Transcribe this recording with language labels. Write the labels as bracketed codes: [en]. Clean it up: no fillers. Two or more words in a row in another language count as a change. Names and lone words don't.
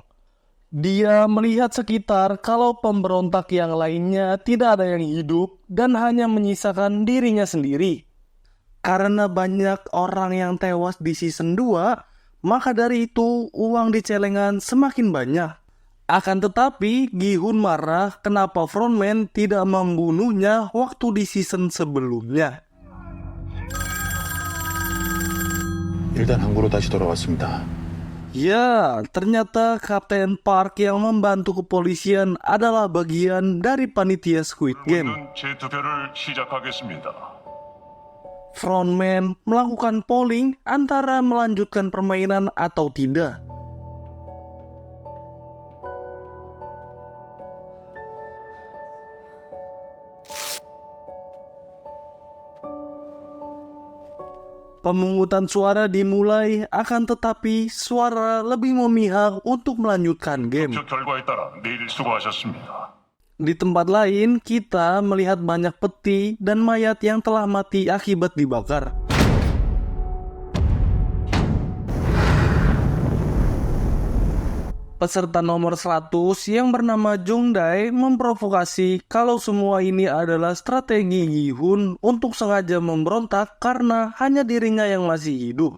[id] Dia melihat sekitar kalau pemberontak yang lainnya tidak ada yang hidup dan hanya menyisakan dirinya sendiri. Karena banyak orang yang tewas di season 2, maka dari itu uang di celengan semakin banyak. Akan tetapi Gi-hun marah kenapa Frontman tidak membunuhnya waktu di season sebelumnya. [ko] 일단 항구로 다시 돌아왔습니다. [id] Ya, ternyata Kapten Park yang membantu kepolisian adalah bagian dari panitia Squid Game. [ko] 재투표를 시작하겠습니다. [id] Frontman melakukan polling antara melanjutkan permainan atau tidak. Pemungutan suara dimulai, akan tetapi suara lebih memihak untuk melanjutkan game. [ko] 투표 결과에 따라 내일 수고하셨습니다. [id] Di tempat lain, kita melihat banyak peti dan mayat yang telah mati akibat dibakar. Peserta nomor 100 yang bernama Jung Dae memprovokasi kalau semua ini adalah strategi Gi-hun untuk sengaja memberontak karena hanya dirinya yang masih hidup.